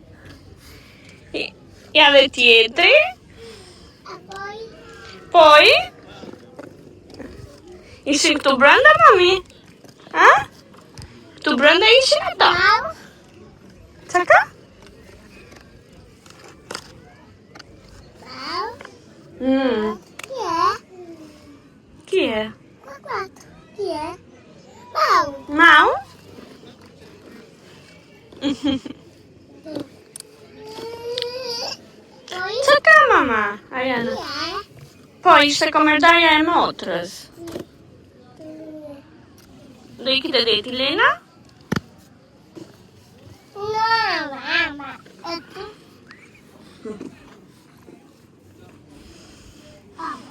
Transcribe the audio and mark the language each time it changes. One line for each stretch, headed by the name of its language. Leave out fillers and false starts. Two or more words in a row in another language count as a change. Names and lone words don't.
Albanian: Ja dhe tjetri. Poi? Ishin këtu brenda, mami? Ha? Këtu brenda ishin ato? Qa ka?
Italian: Chi è? Guarda, chi è? Mau. Mau? Poi
Albanian: Çka ka mama, Ariana?
Italian: chi è?
Albanian: Po, ishte komentarja e motrës. Do ikite deti, Lena?
Italian: No, mamma. E tu? Papà.